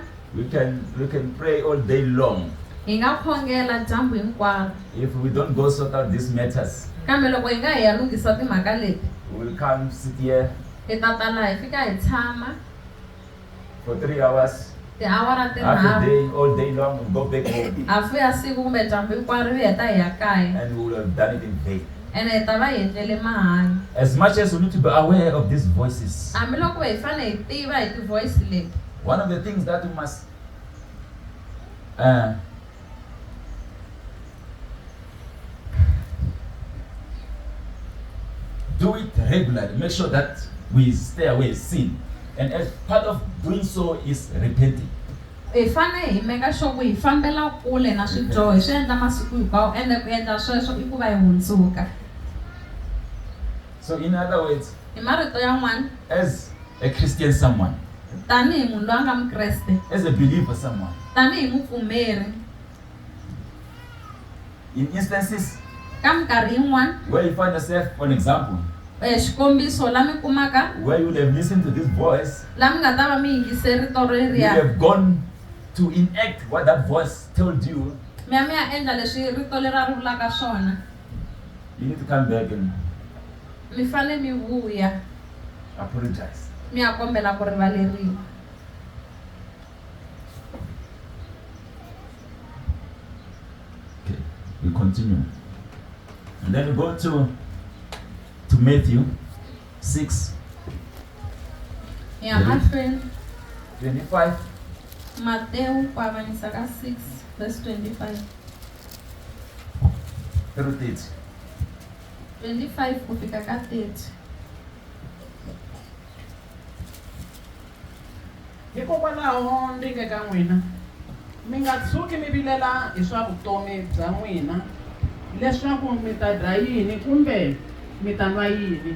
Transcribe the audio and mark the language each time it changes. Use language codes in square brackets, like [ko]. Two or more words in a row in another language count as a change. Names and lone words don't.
[en] We can pray all day long. [ts] hi nga khongela dyambu hinkwaro. [en] If we don't go sort out these matters, [ts] Kambe loko hi nga hi ya lunghisa timhaka leti, [en] we will come sit here [ts] hi ta tala hi fika hi tshama [en] for 3 hours, [ts] tiawara [en] half a [ts] tinharhu. [en] day, all day long, we'll go back home [ts] Hafu ya siku kumbe dyambu hinkwaro hi heta hi ya kaya. [en] and we will have done it in vain. [ts] Ene hi ta va hi endlele mahanyi. [en] As much as we need to be aware of these voices, [ts] Hambiloko hi fane hi tiva hi ti-voice leti. [en] one of the things that we must do it regularly. Make sure that we stay away sin. And as part of doing so is repenting. [ts] Hi fane hi [en] meka sure [ts] ku hi fambela kule na swidyoho hi swi endla masiku hinkwawo ende ku endla sweswo i ku va hi hundzuka. [en] So in other words, [ts] Hi marito yan'wana, [en] as a Christian someone, [ts] tanihi munhu loyi a nga Mukreste, [en] as a believer someone, [ts] tanihi mupfumeri, [en] in instances [ts] ka minkarhi yin'wana, [en] where you find yourself, for an example, [ts] xikombiso la mi kumaka [en] where you will have listened to this voice, [ts] la mi nga ta va mi yingise rito [en] you [ts] reriya, [en] have gone to enact what that voice told you, [ts] mi ya endla leswi rito leriya ri vulaka swona. [en] you need to come back and [ts] Mi fane mi vuya [en] apologize. [ts] mi ya kombela ku rivaleriwa. [en] Okay, we continue. And then we go to Matthew 6, [ts] Ya mahlweni 25 Mateo kuavanyisa ka 6 verse 25. 25 kufika ka 30. Hikokwalaho ndi nge ka n'wina mi nga tshuki mi vilela hi swa vutomi bya n'wina leswaku mi ta dya yini kumbe mi ta nwa yini.